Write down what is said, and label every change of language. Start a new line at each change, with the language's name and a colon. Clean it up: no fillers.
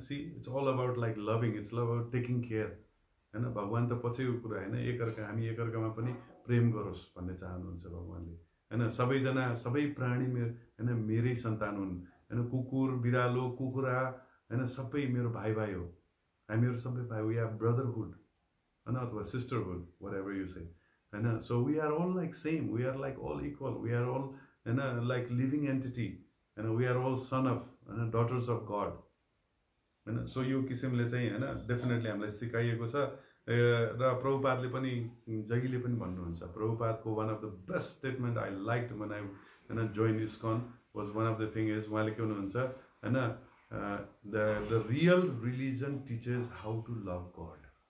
English: See it's all about like loving, it's all about taking care होइन।
Nepali: भगवान त पछिको कुरा होइन, हामी एकअर्कामा पनि प्रेम गरोस् भन्ने चाहनुहुन्छ भगवानले होइन। सबैजना सबै प्राणी होइन मेरै सन्तान हुन् होइन। कुकुर, बिरालो, कुखुरा होइन सबै मेरो भाइ हो। हामीहरू सबै भाइ,
English: We are brotherhood होइन, अथवा sisterhood, whatever you say होइन। So we are all like same, we are like all equal, we are all होइन like living entity होइन। We are all son of होइन, daughters of God होइन।
Nepali: So यो किसिमले चाहिँ होइन डेफिनेटली हामीलाई सिकाइएको छ। र प्रभुपादले पनि जहिले पनि भन्नुहुन्छ,
English: प्रभुपादको one of the best statement I like when I होइन join ISKCON was one of the thing is,
Nepali: उहाँले के भन्नुहुन्छ होइन,
English: The real religion teaches how to love God.